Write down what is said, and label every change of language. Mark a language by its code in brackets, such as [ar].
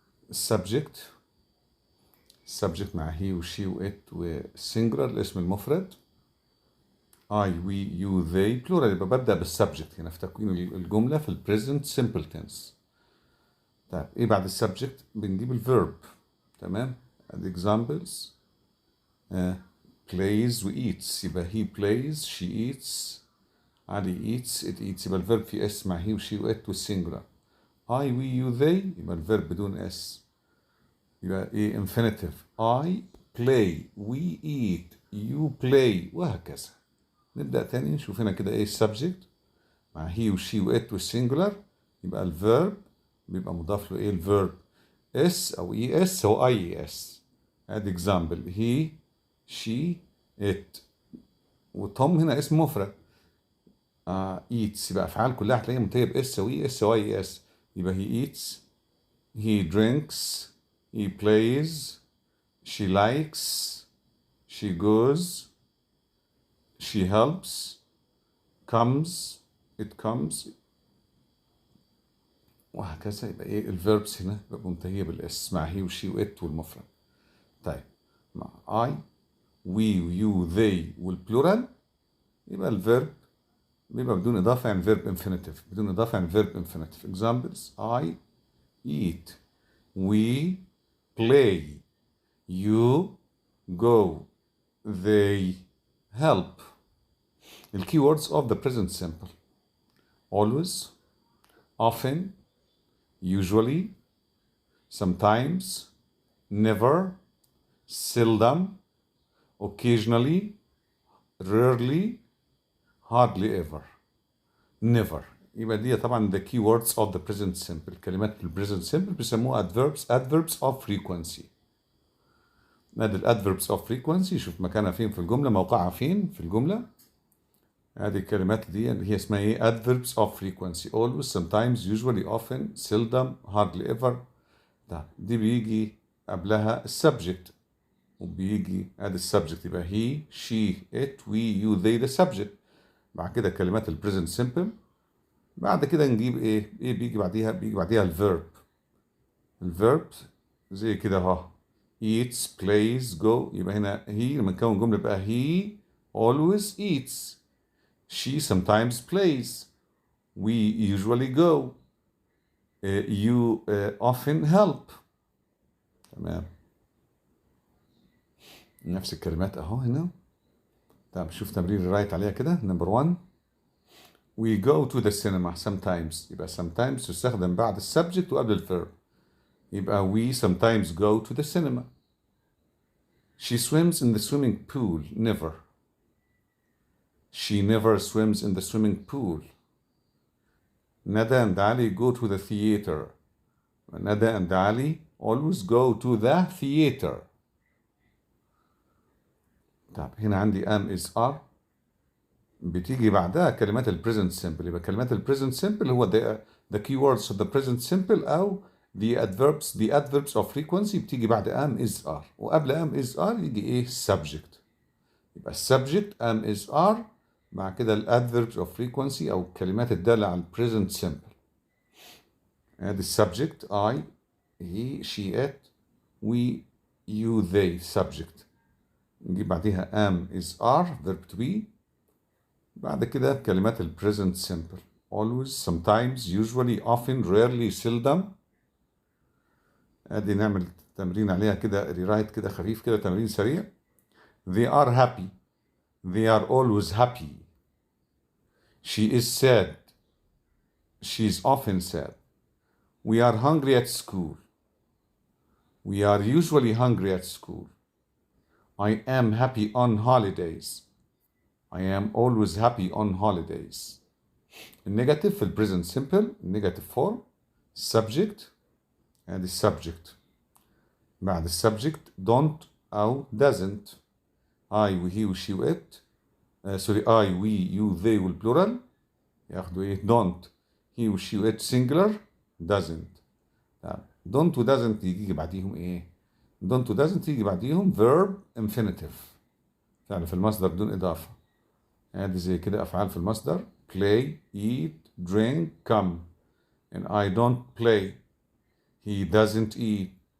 [ar] السبجكت مع [en] he و she و it [ar] و singular الاسم المفرد. [en] I, we, you, they plural. [ar] يبقى ببدأ بالسبجكت هنا في تكوين الجملة في ال present simple tense. طيب ايه بعد السبجكت؟ بنجيب الفيرب. تمام. [en] examples plays و eats. [ar] يبقى [en] he plays, she eats, علي eats, it eats. [ar] يبقى الفيرب في اس مع he و she و it والسنجولار. I, we, you, they. يبقى الفيرب بدون اس. يبقى ايه infinitive. [en] I play, we eat, you play وهكذا. [ar] نبدأ تاني نشوف هنا كده ايه السبجكت مع he و she و it والسنجولار. يبقى الفيرب بيبقى مضاف له ايه الفيرب اس او اي اس او اي اس. ادي اكزامبل هي شي ات. وتوم هنا اسم مفرد. ايتس. يبقى افعال كلها هتلاقيها منتهيه باس او اي اس او اي اس. يبقى [en] هي eats, he drinks, he plays, she likes, she goes, she helps, comes, it comes [ar] وهكذا. يبقى ايه الفيربس هنا بيبقى منتهيه بالاس مع هي وشي وات والمفرد. طيب مع [en] I, we, you, they [ar] والبلورال يبقى الفيرب بيبقى بدون إضافة يعني verb infinitive. بدون إضافة يعني verb infinitive. [en] examples I eat, we play, you go, they help. The keywords of the present simple: always, often, usually, sometimes, never, seldom, occasionally, rarely, hardly ever, never. [ar] يبقى دي طبعا [en] the keywords of the present simple. [ar] كلمات ال [en] present simple [ar] بيسموها [en] adverbs of frequency. [ar] ادي ال adverbs of frequency. شوف مكانها فين في الجملة, موقعها فين في الجملة. ادي الكلمات دي اللي هي اسمها ايه [en] adverbs of frequency: always, sometimes, usually, often, seldom, hardly ever. [ar] دي بيجي قبلها السبجكت وبيجي ادي السبجكت. [en] يبقى he, she, it, we, you, they ده subject. [ar] بعد كده كلمات ال present simple. بعد كده نجيب ايه بيجي بعديها الفيرب. الفيرب زي كده اهو [en] eats, plays, go. [ar] يبقى هنا he لما نكون جملة يبقى [en] he always eats, she sometimes plays, we usually go, you often help. [ar] تمام. نفس الكلمات اهو هنا. طب شوف تمرين الرايت عليها كده. [en] Number 1 we go to the cinema sometimes. [ar] يبقى sometimes تستخدم بعد السبجكت وقبل الفيرب. يبقى [en] we sometimes go to the cinema. She swims in the swimming pool. Never. She never swims in the swimming pool. Nada and Ali go to the theater. Nada and Ali always go to the theater. [ar] طب هنا عندي am is are بتيجي بعدها كلمات ال present simple. يبقى كلمات ال [en] present simple هو the keywords of the present simple أو the adverbs of frequency [ar] بتيجي بعد [en] am is are. [ar] وقبل am is are يجي ايه subject. يبقى السبجكت am is are مع كده ال adverbs of frequency أو الكلمات الدالة على present simple. [en] ادي السبجكت I, he, she, it, we, you, they subject. [ar] نجيب بعديها [en] am is are verb to be. [ar] بعد كده كلمات ال [en] present simple: always, sometimes, usually, often, rarely, seldom. [ar] ادي نعمل تمرين عليها كده ريرايت كده خفيف كده تمرين سريع. [en] They are happy. They are always happy. She is sad. She is often sad. We are hungry at school. We are usually hungry at school. I am happy on holidays. I am always happy on holidays. [ar] النيجاتيف في البريزنت سمبل النيجاتيف فورم subject and the subject. بعد السبجكت [en] don't أو doesn't. I و he و she و it. Sorry I we you they والبلورال ياخدوا ايه don't. he و she و it singular doesn't. [ar] طب [en] don't و doesn't [ar] يجي بعديهم ايه؟ don't و doesn't يجي بعديهم [en] verb infinitive، [ar] فعل في المصدر دون إضافة. ادي زي كده أفعال في المصدر: [en] play eat drink come. and I don't play. he doesn't eat.